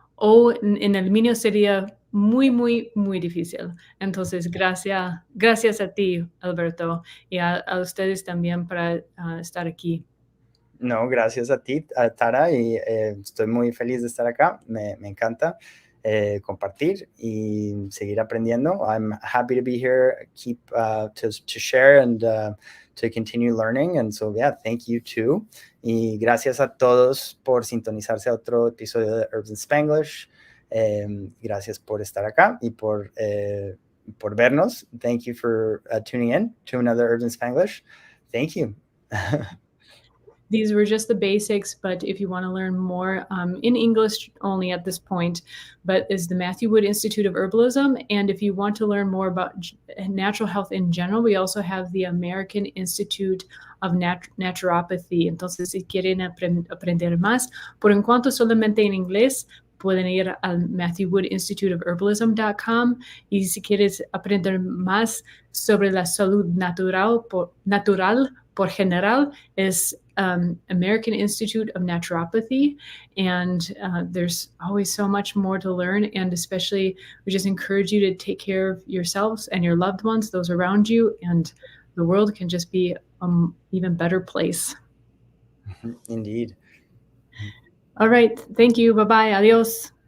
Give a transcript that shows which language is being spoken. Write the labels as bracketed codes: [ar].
[es] o en el mío sería muy, muy, muy difícil. Entonces, gracias a ti, Alberto, y a ustedes también para estar aquí. No, gracias a ti, a Tara, y estoy muy feliz de estar acá. Me encanta compartir y seguir aprendiendo. [en] I'm happy to be here, keep to share and to continue learning. And so, yeah, thank you too. [es] Y gracias a todos por sintonizarse a otro episodio de Herbs in Spanglish. Gracias por estar acá y por vernos. [en] Thank you for tuning in to another Herbs in Spanglish. Thank you. These were just the basics, but if you want to learn more in English only at this point, but is the Matthew Wood Institute of Herbalism. And if you want to learn more about natural health in general, we also have the American Institute of Naturopathy. [es] Entonces, si quieren aprender más, por en cuanto solamente en inglés, pueden ir al MatthewWoodInstituteofHerbalism.com, y si quieres aprender más sobre la salud natural por general, es American Institute of Naturopathy. [en] And there's always so much more to learn. And especially, we just encourage you to take care of yourselves and your loved ones, those around you, and the world can just be an even better place. Indeed. All right. Thank you. Bye-bye. Adios.